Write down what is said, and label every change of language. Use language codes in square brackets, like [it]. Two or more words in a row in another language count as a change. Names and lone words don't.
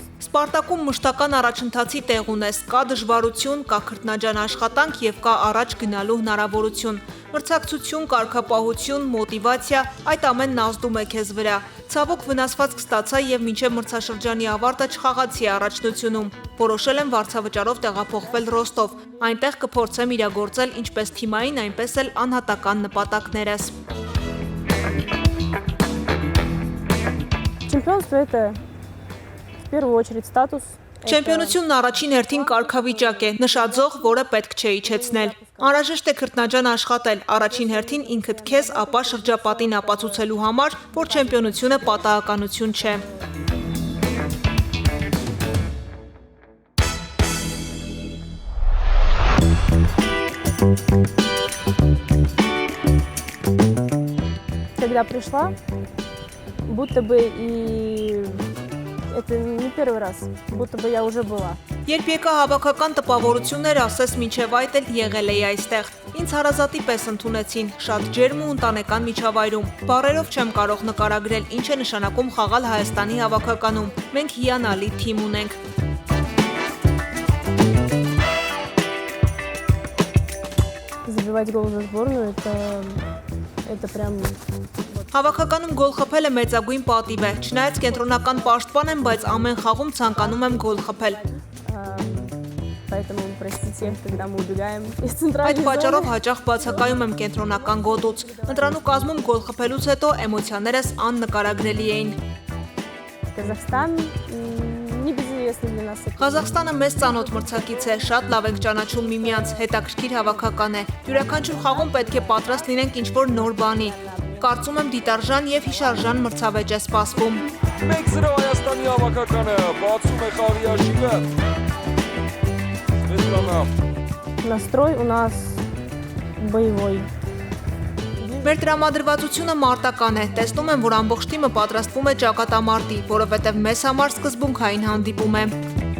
[hy] Սպարտակում մշտական առաջընթացի տեղ ունես, կա դժվարություն, կա քրտնաջան աշխատանք եւ կա առաջ գնալու հնարավորություն։ Մրցակցություն, կարգապահություն, մոտիվացիա, այդ ամենն ազդում է քեզ վրա։ Ցավոք վնասվածք ստացա եւ մինչեւ մրցաշրջանի ավարտը չխաղացի առաջնությունում։ Որոշել եմ վարձավճարով տեղափոխվել Ռոստով։ Այնտեղ կփորձեմ իրագործել ինչպես թիմային, այնպես էլ անհատական նպատակներս։ [ru] Чемпионство это в первую очередь статус. [hy] Չեմպիոնությունն առաջին հերթին կարգավիճակ է, նշաձող, որը պետք չէ իջեցնել։ Անհրաժեշտ է քրտնաջան աշխատել, առաջին հերթին ինքդ քեզ, ապա շրջապատին ապացուցելու համար, որ չեմպիոնությունը պատահականություն չէ։ [ru] Когда пришла, будто бы и это не первый раз, будто бы я уже была. [hy] Երբ եկա հավաքական տպավորություններ ասես մինչև այդ էլ եղել էի այստեղ։ Ինձ հարազատի պես ընդունեցին, շատ ջերմ ու ընտանեկան միջավայրում։ Բառերով չեմ կարող նկարագրել, ինչ է նշանակում խաղալ Հայաստանի հավաքականում։ Մենք հիանալի թիմ ունենք։ [ru] Забивать гол за сборную это прям. [hy] Հավաքականում գոլ խփելը մեծագույն պատիվ է։ Չնայած կենտրոնական պաշտպան եմ, բայց ամեն խաղում ցանկանում եմ գոլ խփել։ [ru] Поэтому простите, когда мы убегаем из [hy] Այդ [ru] центральной [hy] պատճառով [ru] зоны. [hy] հաճախ բացակայում եմ կենտրոնական գոտուց։ Ընտրանու կազմում գոլ խփելուց հետո էմոցիաներս աննկարագրելի էին։ [ru] Казахстан небезызвестный для нас. [hy] Ղազախստանը մեծ ծանոթ մրցակից է, շատ լավ ենք ճանաչում միմյանց, հետաքրքիր հավաքական է։ Յուրաքանչյուր խաղում պետք է պատրաստ լինենք ինչ-որ նոր բանի։ Կարծում եմ դիտարժան եւ հիշարժան մրցավեճ է սպասվում։ Մեկ սրո Հայաստանի հավաքականը, բացում է խաղի աշիվը։ [ru] Настрой у нас боевой. [hy] Մեր տրամադրվածությունը մարտական է։ Տեսնում եմ, որ ամբողջ թիմը պատրաստվում է ճակատամարտի, որովհետև մեզ համար սկզբունքային հանդիպում է։